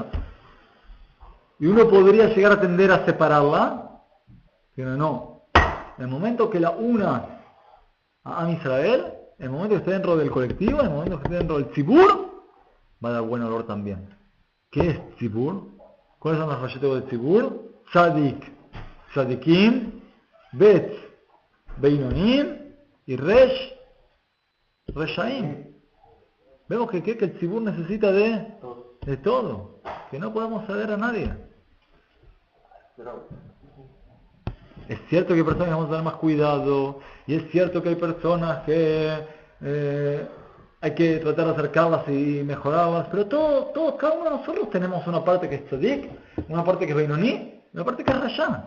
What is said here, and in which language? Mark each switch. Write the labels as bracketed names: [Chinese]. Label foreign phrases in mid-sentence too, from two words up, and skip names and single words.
[Spanish] Y uno podría llegar a tender a separarla, pero no. En el momento que la una a [Hebrew] עם ישראל, [Spanish] en el momento que esté dentro del colectivo, en el momento que esté dentro del tzibur, va a dar buen olor también. ¿Qué es tzibur? ¿Cuáles son los rayetos del tzibur? [Hebrew] צדיק, צדיקים, בית, בינונים y ריש, רשעים. [Spanish] Vemos que el tzibur necesita de todo, que no podemos ceder a nadie. Es cierto que hay personas que vamos a tener más cuidado, y es cierto que hay personas que hay que tratar de acercarlas y mejorarlas, pero todos, cada uno de nosotros tenemos una parte que es tzadik, una parte que es beinoní, y una parte que es rashá.